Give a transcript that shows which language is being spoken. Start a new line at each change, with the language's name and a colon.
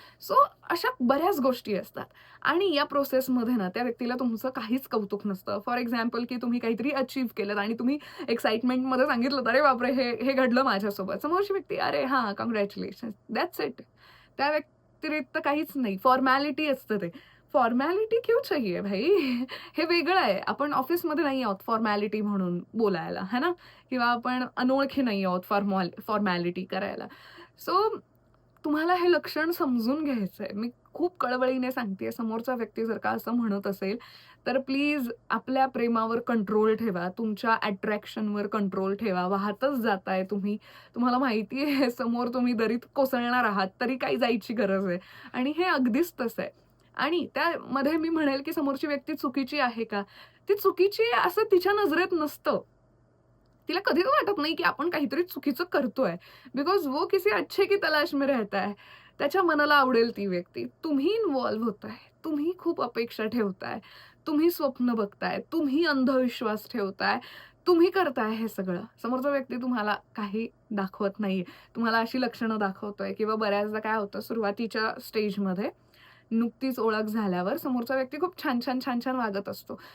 Marathi: So अशा बऱ्याच गोष्टी असतात आणि या प्रोसेसमध्ये ना त्या व्यक्तीला तुमचं काहीच कौतुक नसतं.
English: for example,
Marathi: की तुम्ही काहीतरी अचीव्ह केलत आणि तुम्ही एक्साइटमेंटमध्ये सांगितलं, "अरे बापरे! हे घडलं माझ्यासोबत." समोरची व्यक्ती, "अरे हां, काँग्रॅच्युलेशन्स."
English: That's it.
Marathi: त्या व्यतिरिक्त काहीच नाही. फॉर्मॅलिटी असतं ते.
Hindi: फॉर्मॅलिटी क्यों चाहिए भाई?
Marathi: हे वेगळं आहे. आपण ऑफिसमध्ये नाही आहोत फॉर्मॅलिटी म्हणून बोलायला, है ना? किंवा आपण अनोळखी नाही आहोत फॉर्मॅलिटी करायला. सो तुम्हाला हे लक्षण समजून घ्यायचंय. मी खूप कळवळीने सांगतेय, समोरचा व्यक्ती जर का असं म्हणत असेल, तर प्लीज आपल्या प्रेमावर कंट्रोल ठेवा. तुमच्या अट्रॅक्शनवर कंट्रोल ठेवा. वाहतच जाताय तुम्ही. तुम्हाला माहिती आहे समोर तुम्ही दरीत कोसळणार आहात, तरी काही जायची गरज आहे. आणि हे अगदीच तसं आहे. आणि त्यामध्ये मी म्हणेल, की समोरची व्यक्ती चुकीची आहे का? ती चुकीची आहे असं तिच्या नजरेत नसतं. तिला कधीच वाटत नाही, की आपण काहीतरी चुकीचं करतोय.
Hindi: बिकॉज वो किसी अच्छे की तलाश में रहता है.
Marathi: त्याच्या मनाला आवडेल ती व्यक्ती. तुम्ही इन्व्हॉल्व होताय. तुम्ही खूप अपेक्षा ठेवताय. तुम्ही स्वप्न बघताय. तुम्ही अंधविश्वास ठेवताय. तुम्ही करताय हे सगळं. समोरचा व्यक्ती तुम्हाला काही दाखवत नाहीये. तुम्हाला अशी लक्षणं दाखवतोय किंवा बऱ्याचदा काय होतं सुरुवातीच्या स्टेजमध्ये नुकतीच ओळख झाल्यावर समोरचा व्यक्ती खूप छान वागत असतो.